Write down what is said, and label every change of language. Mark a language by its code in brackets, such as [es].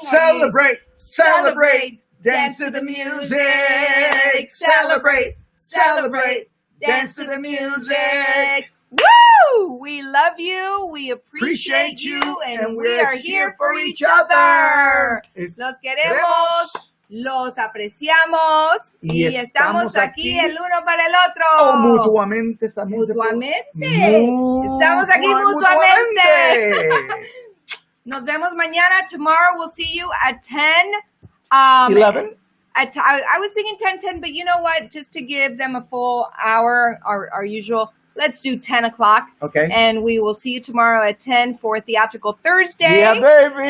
[en] Celebrate, celebrate, dance to the music. Celebrate, celebrate, dance to the music. Woo! We love you. We appreciate you. And we are here for each other. [es] Los queremos. Los apreciamos y estamos aquí el uno para el otro. Oh, mutuamente también. Estamos aquí mutuamente. Nos vemos mañana. [en] Tomorrow we'll see you at 10. 11? I was thinking 10, but you know what? Just to give them a full hour, our usual, let's do 10 o'clock. Okay. And we will see you tomorrow at 10 for Theatrical Thursday. Yeah, baby.